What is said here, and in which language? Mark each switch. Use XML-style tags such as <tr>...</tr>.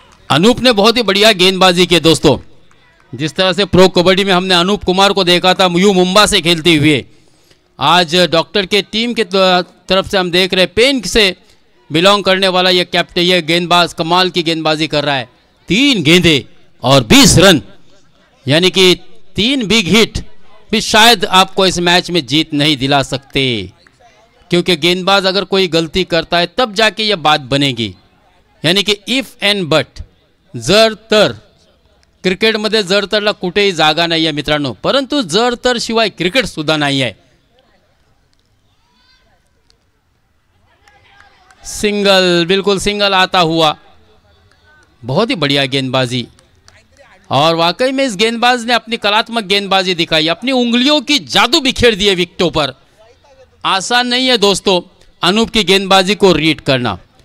<hi>अनूप ने बहुत ही बढ़िया गेंदबाजी की दोस्तों। जिस तरह से प्रो कबड्डी में हमने अनूप कुमार को देखा था यू मुंबा से खेलते हुए, आज डॉक्टर के टीम के तरफ से हम देख रहे हैं पेन से बिलोंग करने वाला ये कैप्टन, ये गेंदबाज कमाल की गेंदबाजी कर रहा है। 3 गेंदें और 20 रन, यानी कि 3 बिग हिट भी शायद आपको इस मैच में जीत नहीं दिला सकते, क्योंकि गेंदबाज अगर कोई गलती करता है तब जाके ये बात बनेगी। यानी कि</hi> <mr>इफ एंड बट, जर तर, क्रिकेटमध्ये जर तरला कुठेही जागा नाही आहे मित्रांनो, परंतु जर तर शिवाय क्रिकेट सुद्धा नाही आहे।</mr> <hi>सिंगल, बिल्कुल सिंगल आता हुआ, बहुत ही बढ़िया गेंदबाजी। और वाकई में इस गेंदबाज ने अपनी कलात्मक गेंदबाजी दिखाई, अपनी उंगलियों की जादू बिखेर दिए विकेटों पर। आसान नहीं है दोस्तों अनूप की गेंदबाजी को रीड करना।</hi>